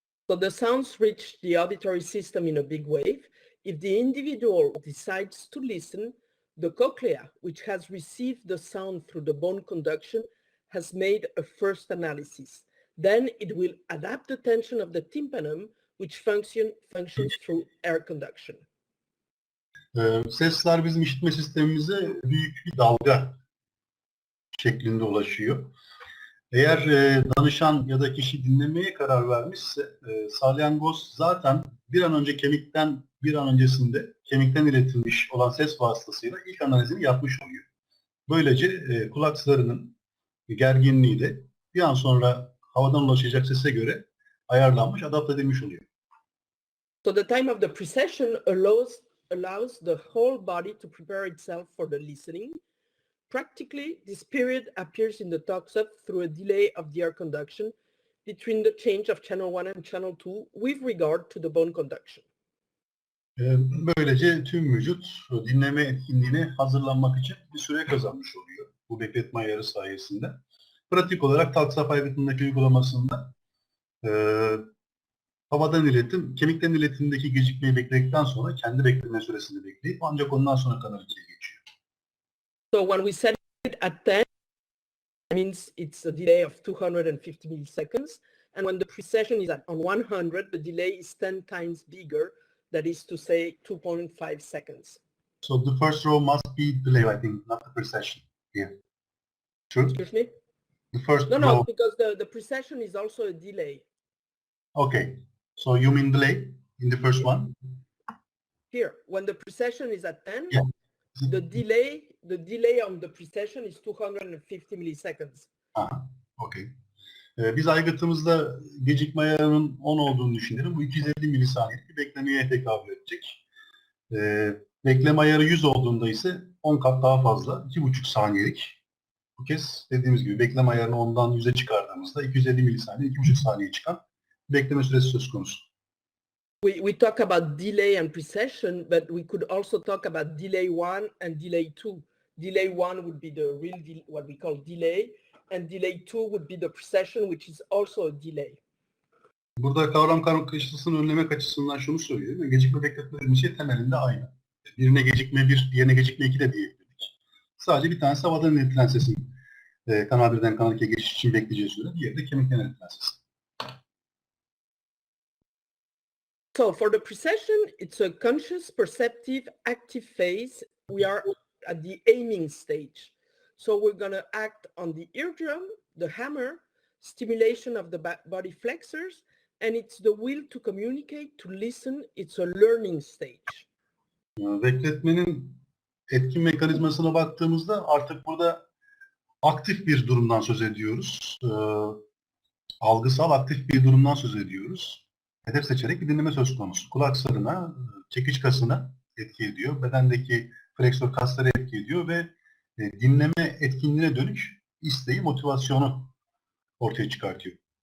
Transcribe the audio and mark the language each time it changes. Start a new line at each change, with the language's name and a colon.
English: So the sounds reach the auditory system in a big wave. If the individual decides to listen, the cochlea, which has received the sound through the bone conduction, has made a first analysis. Then it will adapt the tension of the tympanum, which functions through air conduction.
Turkish: Sesler bizim işitme sistemimize büyük bir dalga şeklinde ulaşıyor. Eğer danışan ya da kişi dinlemeye karar vermişse salyangoz zaten bir an önce öncesinde kemikten iletilmiş olan ses vasıtasıyla ilk analizini yapmış oluyor. Böylece kulak zarının gerginliği de bir an sonra havadan ulaşacak sese göre ayarlanmış, adapte edilmiş oluyor.
English: So the time of the precession allows allows the whole body to prepare itself for the listening. Practically, this period appears in the talk-up through a delay of the air conduction between the change of channel 1 and channel 2 with regard to the bone conduction.
Turkish: Böylece tüm vücut dinleme etkinliğine hazırlanmak için bir süre kazanmış oluyor bu bekletme ayarı sayesinde. Pratik olarak talk-up aygıtındaki uygulamasında havadan iletim, kemikten iletimdeki gecikmeyi bekledikten sonra kendi bekleme süresini bekleyip ancak ondan sonra kanal 2'ye geçiyor.
English: So when we set it at 10, means it's a delay of 250 milliseconds. And when the precession is on 100, the delay is 10 times bigger. That is to say 2.5 seconds. So the first row must be delay, I think, not the precession here. True? Excuse me? The first No, row. because the precession is also a delay. Okay. So you mean delay in the first one? Here, when the precession is at 10, Yeah. the delay on the precession is 250 milliseconds. Aha, okay.
Turkish: Biz aygıtımızda gecikme ayarının 10 olduğunu düşünelim. Bu 250 milisaniyelik bir beklemeye tekabül edecek. Bekleme ayarı 100 olduğunda ise 10 kat daha fazla, 2,5 saniyelik. Bu kez dediğimiz gibi bekleme ayarını 10'dan 100'e çıkardığımızda 250 milisaniye, 2,5 saniye çıkan bekleme süresi söz konusu.
English: We talk about delay and precession, but we could also talk about delay 1 and delay 2. Delay 1 would be the real, what we call delay, and delay 2 would be the precession, which is also a delay.
Turkish: Burada kavram karmaşasını önlemek açısından şunu söyleyeyim. Gecikme bekletme dediğimiz şey temelinde aynı. Birine gecikme 1, diğerine gecikme 2 de diyebilirdik. Sadece bir tanesi havadan iletilen sesin kanal 1'den kanal 2'ye geçiş için bekleyeceği süre, diğeri de kemikten iletilen sesin.
English: So for the precession, it's a conscious, perceptive, active phase. We are at the aiming stage. So we're going to act on the eardrum, the hammer, stimulation of the body flexors, and it's the will to communicate, to listen. It's a learning stage.
Turkish: Bekletmenin etkin mekanizmasına baktığımızda artık burada aktif bir durumdan söz ediyoruz. Algısal aktif bir durumdan söz ediyoruz. Hedef seçerek bir dinleme söz konusu. Kulak zarına, çekiç kasına etki ediyor. Bedendeki fleksör kaslara etki ediyor ve dinleme etkinliğine dönük isteği, motivasyonu ortaya çıkartıyor.